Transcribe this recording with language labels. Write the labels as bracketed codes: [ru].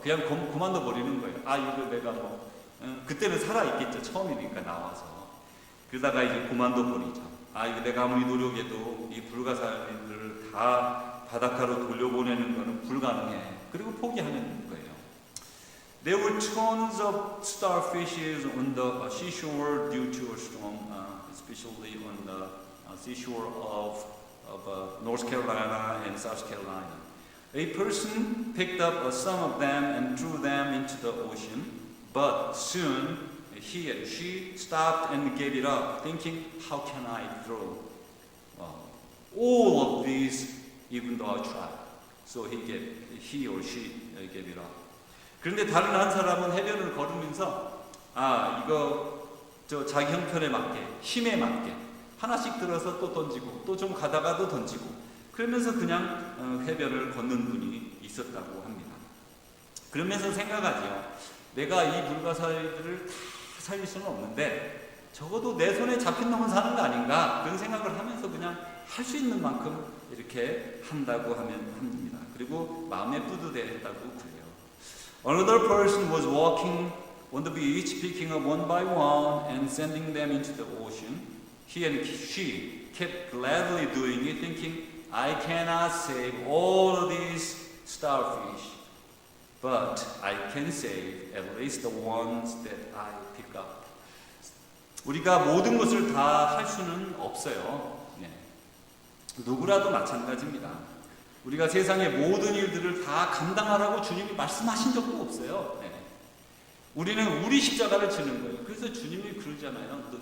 [ko] 그냥 그만둬 버리는 거예요. 이거 내가 그때는 살아있겠죠. 처음이니까 나와서. 그러다가 이제 그만둬 버리죠. 이거 내가 아무리 노력해도 이 불가사리들을 다 바닷가로 돌려보내는 것은 불가능해. 그리고 포기하는 거예요. [en] There were tons of starfishes on the seashore due to a storm, especially on the seashore of North Carolina and South Carolina. A person picked up some of them and threw them into the ocean, but soon he and she stopped and gave it up, thinking, how can I throw all of these even though I tried? So he or she gave it up. [ko] 그런데 다른 한 사람은 해변을 걸으면서 이거 자기 형편에 맞게, 힘에 맞게 하나씩 들어서 또 던지고 또 좀 가다가도 던지고 그러면서 그냥 해변을 걷는 분이 있었다고 합니다. 그러면서 생각하죠. 내가 이 불가사리들을 다 살릴 수는 없는데 적어도 내 손에 잡힌 놈은 사는 거 아닌가 그런 생각을 하면서 그냥 할 수 있는 만큼 이렇게 한다고 하면 합니다. 그리고 마음에 뿌듯해했다고 그래요. [en] Another person was walking on the beach, picking up one by one and sending them into the ocean. He and she kept gladly doing it, thinking, I cannot save all of these starfish, but I can save at least the ones that I pick up. [ko] 우리가 모든 것을 다 할 수는 없어요. 누구라도 마찬가지입니다. 우리가 세상의 모든 일들을 다 감당하라고 주님이 말씀하신 적도 없어요. 우리는 우리 십자가를 지는 거예요. 그래서 주님이 그러잖아요.